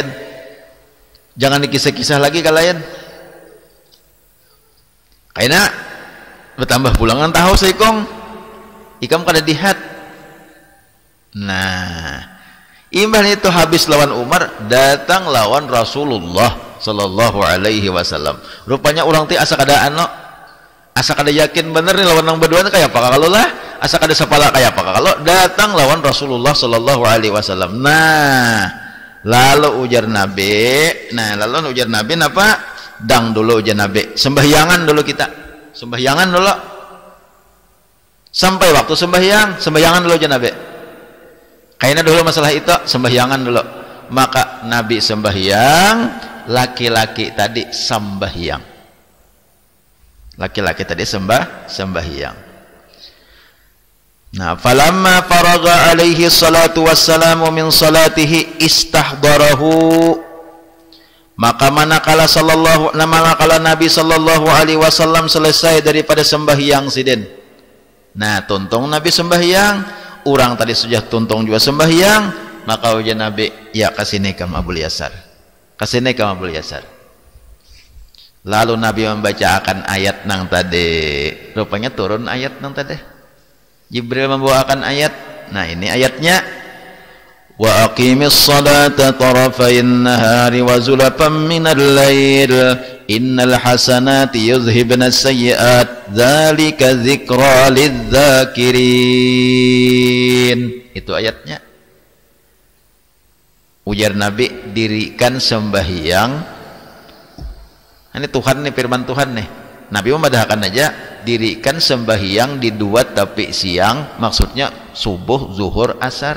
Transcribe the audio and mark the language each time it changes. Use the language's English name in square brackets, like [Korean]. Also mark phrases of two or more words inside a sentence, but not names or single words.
[Banjar] Jangan dikisah-kisah lagi kalian. Karena bertambah pulangan tahu seikong ikam kada dihat. Nah, imbah itu habis lawan Umar, datang lawan Rasulullah [Arabic] صلى الله عليه وسلم. [Banjar] Rupanya orang ti asa kada yakin bener nih lawan nang berdua kayak apa kalau lah, asa kada sapala kayak apa kalau datang lawan Rasulullah [Arabic] صلى الله عليه وسلم. [Banjar] Nah, lalu ujar Nabi napa? Dang dulu ujar Nabi, sembahyangan dulu kita, sembahyangan dulu sampai waktu sembahyangan dulu ujar Nabi. Kayaknya dulu masalah itu sembahyangan dulu. Maka Nabi sembahyang, laki-laki tadi sembahyang, laki-laki tadi sembahyang. Nah, [Arabic] فلما فرغ عليه الصلاة والسلام من صلاته استحضره, [Banjar] maka manakala Nabi [Arabic] صلى الله عليه وسلم [Banjar] selesai daripada sembahyang sidin. Nah, tuntung Nabi sembahyang, orang tadi sudah tuntung juga sembahyang, maka ujar Nabi, ya kasini kamu Abul Yasar, kasini kamu Abul Yasar. Lalu Nabi membacakan ayat nang tadi, rupanya turun ayat nang tadi, Jibril membawakan ayat. Nah, ini ayatnya, [Arabic] وأقم الصلاة طرفي النهار وزلفا من الليل إن الحسنات يذهبن السيئات ذلك ذكرى للذاكرين. [Banjar] Itu ayatnya. Ujar Nabi, dirikan sembahyang Ini Tuhan nih, firman Tuhan nih. Nabi memadahkan aja, dirikan sembahyang di 2 tapi siang, maksudnya subuh, zuhur, asar.